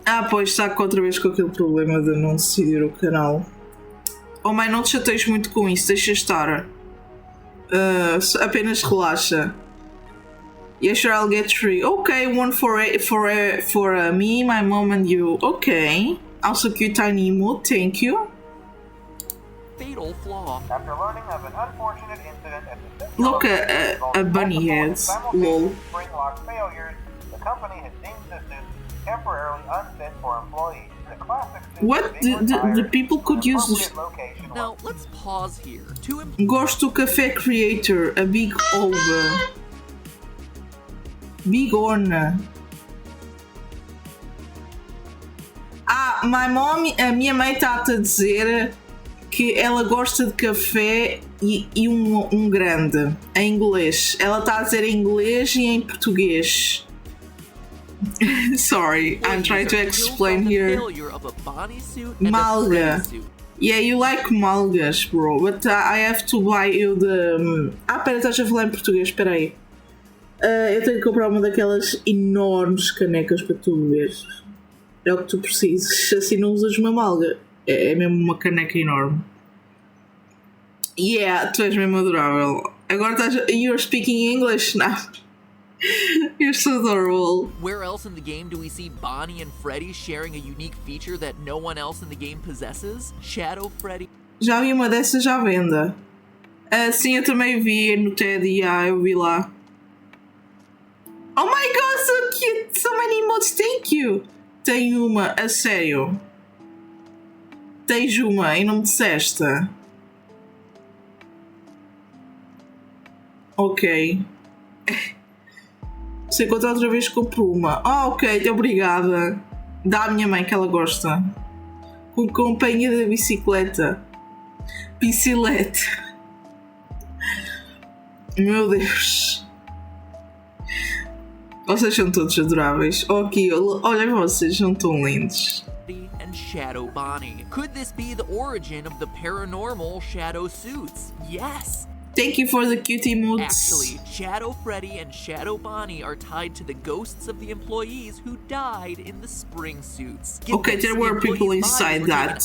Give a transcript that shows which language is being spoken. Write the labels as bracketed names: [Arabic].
[Portuguese] Pois está outra vez com aquele problema de não decidir o canal. Oh mãe, não te chateies muito com isso, deixa estar. Apenas relaxa. [English] Yeah, sure, I'll get 3. Okay, one for me, my mom and you. Okay. Also cute tiny emote, thank you. Fatal flaw. After learning of an unfortunate incident at the Look at a bunny heads. Lol. spring lock failures, the company has deemed the suit temporarily unfit for employees. The classic suit What? The people could use this. Now, let's pause here. Gosto Café Creator, a big over. Big Orna. [Portuguese] A minha mãe está-te a dizer que ela gosta de café e um grande, em inglês. Ela está a dizer em inglês e em português. [English] Sorry, I'm trying to explain here. Malga. Yeah, you like malgas, bro, but I have to buy you the... [Portuguese] pera, estás a falar em português, espera aí. Eu tenho que comprar uma daquelas enormes canecas para tu beberes. É o que tu precisas, assim não usas uma malga. É mesmo uma caneca enorme. Yeah, tu és mesmo adorável. Agora estás... [English] You're speaking English now. You're so adorable. Where else in the game do we see Bonnie and Freddy sharing a unique feature that no one else in the game possesses? Shadow Freddy. [Portuguese] Já vi uma dessas à venda. Sim, eu também vi no TED, eu vi lá. [English] Oh my god, so cute! So many emotes, thank you! [Portuguese] Tem uma, a sério. Tens uma e não me disseste. Ok. Se encontrar outra vez compro uma. Ok, obrigada. Dá à minha mãe que ela gosta. Com companhia da bicicleta. Bicicleta. Meu Deus. Vocês são todos adoráveis. Ok, olha, vocês são tão lindos. [English] And Shadow Bonnie. Could this be the origin of the paranormal Shadow suits? Yes! Thank you for the cute emotes. Actually, Shadow Freddy and Shadow Bonnie are tied to the ghosts of the employees who died in the spring suits. Okay, there were people inside that.